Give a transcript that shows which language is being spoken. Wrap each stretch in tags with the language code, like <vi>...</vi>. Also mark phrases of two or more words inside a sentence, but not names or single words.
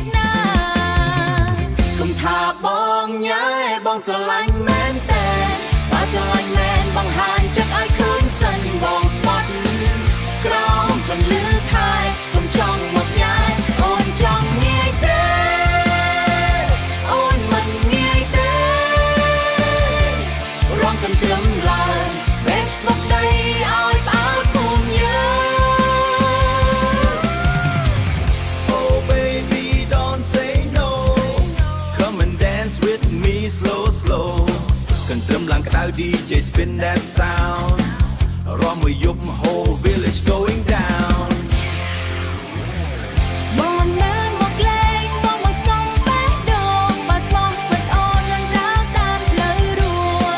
<km>ណាកុំថាបងញ៉ៃបងស្រឡាញ់មែនតែបើស្រឡាញ់មែនបងហាញចិត្តឲ្យឃើញសិនបងស្បត់ក្រោមពន្លឺខែកុំចង់មកញ៉ៃអូនចង់ងាយទេអូនមិនងាយទេរំកំត្រឹមឡើង Best មកដីឲ្យផ្អើលភូមិយើង</km> <en>Oh baby don't say no Come and dance with me slow slow</en> <km>កន្ទ្រឹមឡើងក្តៅ</km> <en>DJ spin that sound</en> <km>រំមួយយប់</km> <en>whole village going down</en> <km>បងនៅមកលេងបងមកសុំបេះដូងបើស្មោះពិតអូននឹងដើរតាមផ្លូវរួល</km>